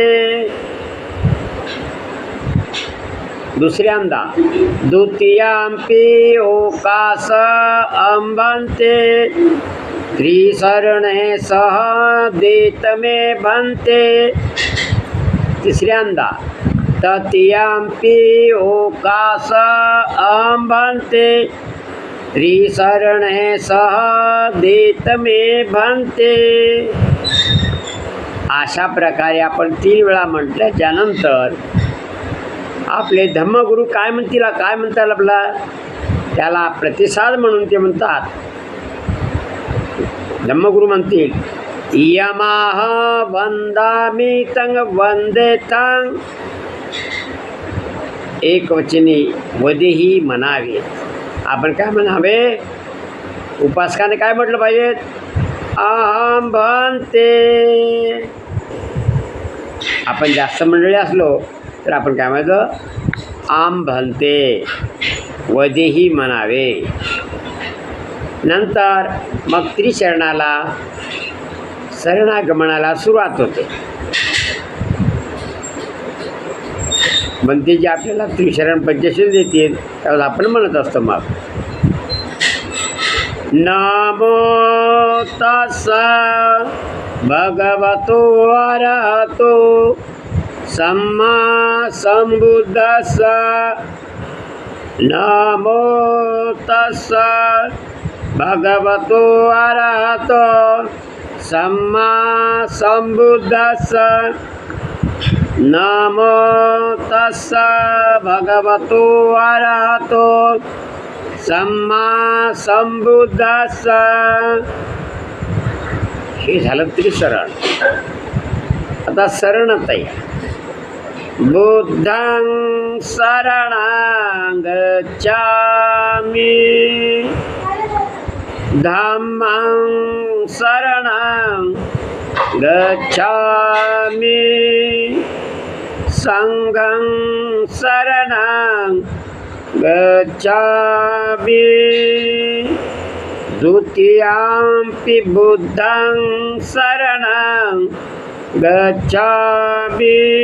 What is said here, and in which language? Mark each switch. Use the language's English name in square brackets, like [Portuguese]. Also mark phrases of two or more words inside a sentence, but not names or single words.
[Pali] दुसऱ्यांदा द्वितीयांपि ओकास अंबन्ते त्रिशरणे सह देत मे भन्ते. तिसऱ्यांदा तृतीयांपि ओकास अंबन्ते त्रिशरणे सह देत मे भन्ते. [Marathi] अशा प्रकारे आपण 3 वेळा म्हटल्याच्यानंतर आपले धम्मगुरू काय म्हणतील, काय म्हणतात आपला त्याला प्रतिसाद म्हणून ते म्हणतात. धम्मगुरू म्हणतील, [Pali] यमाह वंदामि तंग वंदे तंग. [Marathi] एकवचनी वदेही म्हणावे. आपण काय म्हणावे? उपासकाने काय म्हटलं पाहिजे? [Pali] अहम भन्ते. [Marathi] आपण जास्त मंडळी असलो तर आपण काय म्हणायचं? [Pali] आम भन्ते, [Marathi] वदेही म्हणावे. नंतर मग त्रिशरणाला शरणागमनाला सुरुवात होते. म्हणते जे आपल्याला त्रिशरण पंचशील देतील त्यावेळेस आपण म्हणत असतो मग [Pali] नमो तस्स भगवतो अरहतो सम्मा संबुद्धस्स. नमो तस्स भगवतो अरहतो सम्मा संबुद्धस्स. नमो तस्स भगवतो अरहतो सम्मा संबुद्धस्स. [Marathi] हे झालं त्रिशरण. आता शरणत आहे. [Pali] बुद्धं शरणं गच्छामि. धम्मं शरणं गच्छामि संघं शरणं गच्छामि द्वितीयंपि बुद्धं शरणं गच्छामि